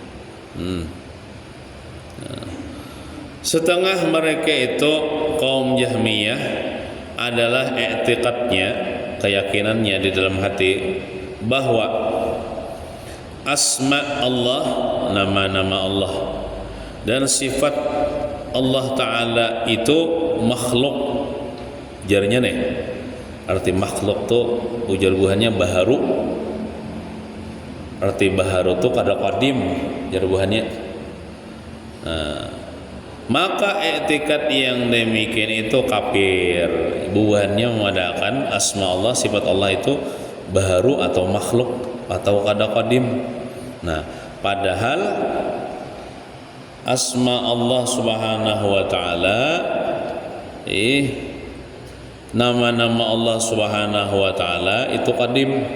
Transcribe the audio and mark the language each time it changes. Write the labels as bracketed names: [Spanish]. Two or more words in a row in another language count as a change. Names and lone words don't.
[Indonesian] Setengah mereka itu kaum Jahmiyah adalah i'tiqadnya, keyakinannya di dalam hati bahwa asma Allah, nama-nama Allah dan sifat Allah Ta'ala itu makhluk. [Banjar] Jarnya nih, arti makhluk tuh ujar buhannya baharu. Arti baharu tuh kada qadim, jar buhannya. [Indonesian] Maka i'tikad yang demikian itu kafir. Buahnya mengadakan asma Allah, sifat Allah itu baharu atau makhluk atau kada qadim. Nah, padahal asma Allah [Arabic] Subhanahu wa taala, [Indonesian] nama-nama Allah [Arabic] Subhanahu wa taala [Indonesian] itu qadim.